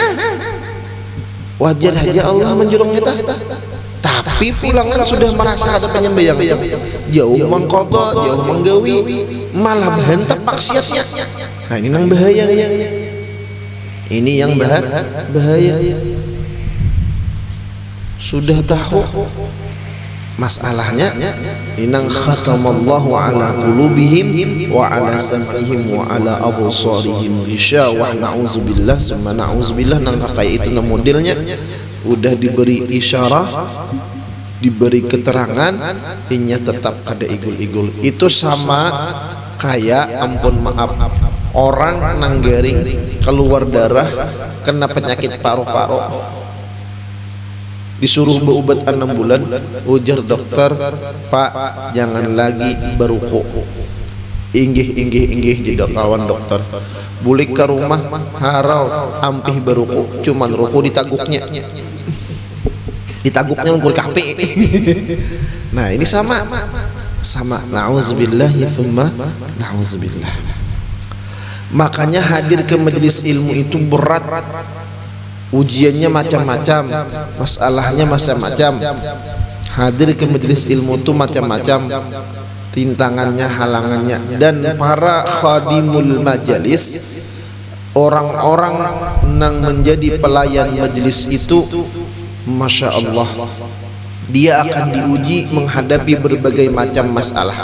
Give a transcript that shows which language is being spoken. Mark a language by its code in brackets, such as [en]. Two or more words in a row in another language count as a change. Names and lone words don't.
[bjn] Wajar aja Allah menjulung kita, tapi pulangan sudah merasa ada penyembahyang, jauh mengqadha, jauh menggawi, malah berhentap maksiatnya. Nah ini nang bahayanya, ini yang bahaya. Sudah tahu masalahnya, inang [ar] ختم الله على قلوبهم وعلى سمعهم وعلى أبصارهم غشاوة، نعوذ بالله ثم نعوذ بالله. [bjn] Nang kayak itu nang modelnya udah diberi isyarah, diberi keterangan, inya tetap kada igul-igul. Itu sama kayak ampun maaf orang nang garing keluar darah kena penyakit paru-paru, disuruh berobat 6 bulan, ujar dokter, Pak jangan lagi beruku. Inggih jadi kawan dokter. Bulik ke rumah harau ampih beruku, cuman ruku ditaguknya ngul kape. Nah ini sama. [ar] نعوذ بالله ثم نعوذ بالله. [bjn] Makanya hadir ke majelis ilmu itu berat. Ujiannya macam-macam, masalahnya macam-macam. Hadir ke majelis ilmu itu macam-macam, rintangannya, halangannya. Dan para [ar] خادم المجالس [bjn] orang-orang yang menjadi pelayan majelis itu, [ar] ما شاء الله, [bjn] dia akan diuji menghadapi berbagai macam masalah.